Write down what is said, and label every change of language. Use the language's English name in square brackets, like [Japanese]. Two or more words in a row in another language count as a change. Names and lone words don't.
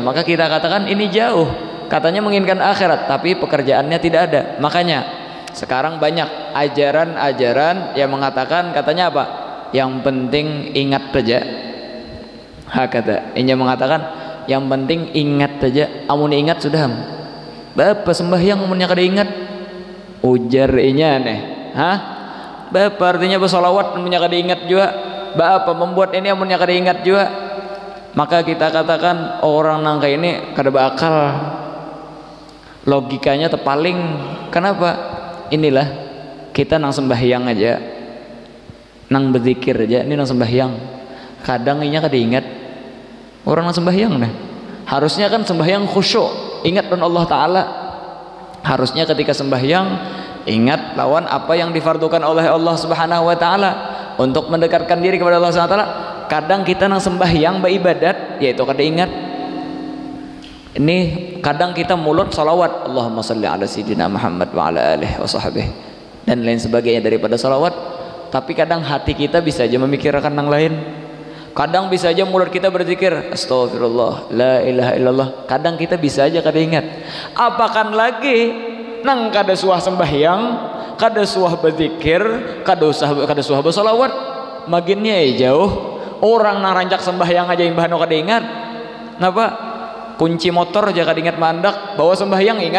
[Indonesian] Maka kita katakan ini jauh, katanya menginginkan akhirat tapi pekerjaannya tidak ada. Makanya sekarang banyak ajaran-ajaran yang mengatakan, katanya apa? Yang penting ingat saja. Kata ini mengatakan yang penting ingat saja. [Banjar] Amun ingat sudah. Bapak sembahyang amunnya kada ingat. Ujar inya nih. Bapak artinya bersolawat amunnya kada ingat juga. Bapak membuat ini amunnya kada ingat juga. Maka kita katakan orang nangka ini kada bakal. [Indonesian] logikanya terpaling. Kenapa? [Banjar] Inilah kita nang sembahyang aja, nang berzikir aja, ini nang sembahyang kadang inya kada ingat orang nang sembahyang nah. [Indonesian] Harusnya kan sembahyang khusyuk, ingat dengan Allah Ta'ala. Harusnya ketika sembahyang ingat lawan apa yang difardukan oleh Allah [Arabic] سبحانه وتعالى [Indonesian] untuk mendekatkan diri kepada Allah [Arabic] سبحانه وتعالى. [Banjar] Kadang kita nang sembahyang beribadat yaitu kada ingat. [Indonesian] Ini kadang kita mulut salawat [Arabic] اللهم صل على سيدنا محمد وعلى آله وصحبه [Indonesian] dan lain sebagainya daripada salawat, tapi kadang hati kita bisa aja memikirkan yang lain. Kadang bisa aja mulut kita berzikir [Arabic] أستغفر الله لا إله إلا الله, [Banjar] kadang kita bisa aja kada ingat. Apakan lagi nang kada suah sembahyang, kada suah berzikir, kada suah bersalawat, maginnya jauh. Orang nang rancak sembahyang aja imbah no kada ingat. [Indonesian] Kenapa? [Banjar] Kunci motor aja kada ingat mandak, bawa sembahyang ingat.